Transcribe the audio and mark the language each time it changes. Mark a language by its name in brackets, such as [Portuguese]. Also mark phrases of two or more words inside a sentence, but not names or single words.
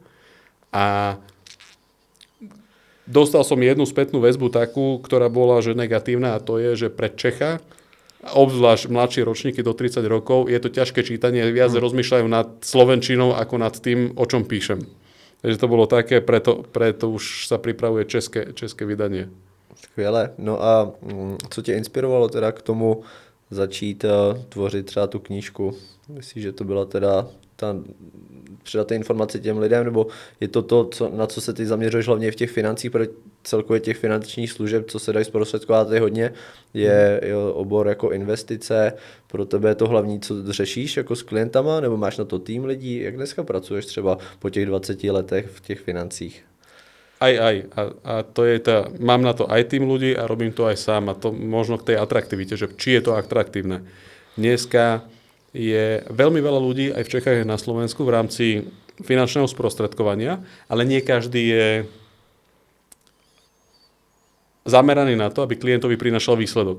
[Slovak] A dostal som jednu spätnú väzbu takú, ktorá bola že negatívna, a to je, že pre Čecha, obzvlášť mladšie ročníky do 30 rokov, je to ťažké čítanie, viac rozmýšľajú nad slovenčinou ako nad tým, o čom píšem. Takže to bolo také, preto už sa pripravuje české vydanie. [Czech] Skvěle. No a co tě inspirovalo teda k tomu začít tvořit třeba tu knížku? Myslíš, že to byla teda předat ty informace těm lidem, nebo je to na co se ty zaměřuješ hlavně v těch financích, protože celkově těch finančních služeb, co se dají zprostředkovat hodně, je obor jako investice. Pro tebe je to hlavní, co řešíš jako s klientama, nebo máš na to tým lidí? Jak dneska pracuješ třeba po těch 20 letech v těch financích? [Slovak] Aj. A to je mám na to aj tým ľudí a robím to aj sám. A to možno k tej atraktivite, že či je to atraktívne. Dneska je veľmi veľa ľudí aj v Čechách a na Slovensku v rámci finančného sprostredkovania, ale nie každý je zameraný na to, aby klientovi prinašal výsledok.